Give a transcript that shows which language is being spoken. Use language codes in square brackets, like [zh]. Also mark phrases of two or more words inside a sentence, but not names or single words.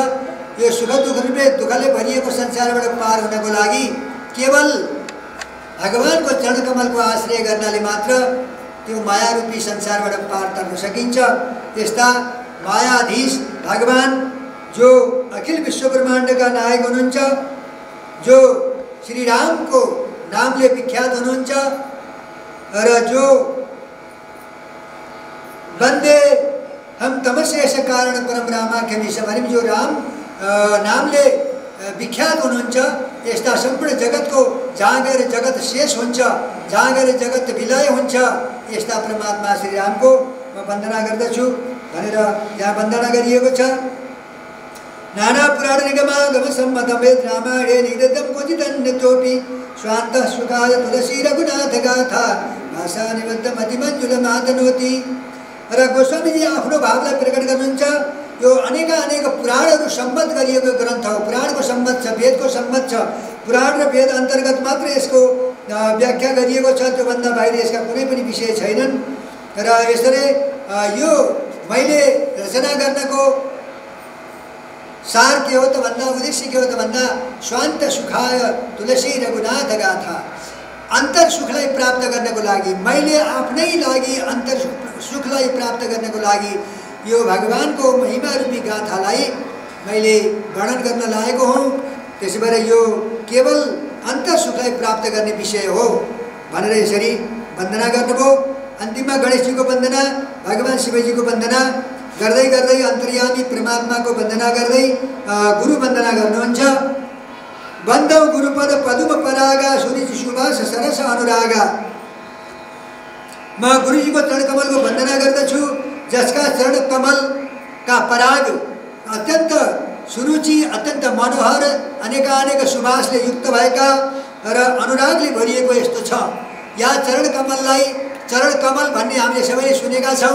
[ne] यो सुख दुःखले भरिएको संसारबाट पार हुनको लागि केवल भगवानको चरण कमलको आश्रय गर्नाले मात्र त्यो माया रूपी संसारबाट पार तर्न सकिन्छ। त्यस्ता मायाधीश भगवान जो अखिल विश्व ब्रह्माण्डका नायक हुनुहुन्छ, जो श्री रामको नामले विख्यात हुनुहुन्छ र जो [sa] वन्दे हम तमशेष कारण परम रामाख्यमीश [ne] भने जो राम नामले विख्यात हुनुहुन्छ यस्ता सम्पूर्ण जगतको जहाँ गएर जगत शेष हुन्छ, जहाँ गएर जगत विलय हुन्छ यस्ता परमात्मा श्री रामको म वन्दना गर्दछु भनेर यहाँ वन्दना गरिएको छ। [sa] नाना पुराण निगमागम सम्मत वेद रामायणे निगदितं क्वचिदन्यतोऽपि स्वान्तः सुखाय तुलसी रघुनाथ गाथा भाषा निबद्धमतिमञ्जुल मातनोति। [ne] र गोस्वामीजी आफ्नो भावलाई प्रकट गर्नुहुन्छ। यो अनेक पुराणहरू सम्मत गरिएको ग्रन्थ हो। पुराणको सम्मत छ, वेदको सम्मत छ। पुराण र वेद अन्तर्गत मात्र यसको व्याख्या गरिएको छ, त्योभन्दा बाहिर यसका कुनै पनि विषय छैनन्। र यसरी यो मैले रचना गर्नको सार के हो त भन्दा, उद्देश्य के हो त भन्दा [sa] स्वान्त सुखाय तुलसी रघुनाथ गाथा, [ne] अन्तर सुखलाई प्राप्त गर्नको लागि, मैले आफ्नै लागि अन्तर सुखलाई प्राप्त गर्नको लागि यो भगवानको महिमा रूपी गाथालाई मैले वर्णन गर्न लागेको हुँ। त्यसै भएर यो केवल अन्तर सुखलाई प्राप्त गर्ने विषय हो भनेर यसरी वन्दना गर्नुभयो। अन्तिममा गणेशजीको वन्दना, भगवान शिवजीको वन्दना गर्दै गर्दै अन्तर्यामी परमात्माको वन्दना गर्दै गुरु वन्दना गर्नुहुन्छ। [awa] वन्दौ गुरुपद पदुम परागा सुरुचि सुभाष सरस अनुरागा। [ne] म गुरुजीको चरण कमलको वन्दना गर्दछु, जसका चरण कमलका पराग अत्यन्त सुरुचि, अत्यन्त मनोहर, अनेक सुभाषले युक्त भएका र अनुरागले भरिएको यस्तो छ। या चरण कमललाई चरण कमल भन्ने हामीले सबैले सुनेका छौँ।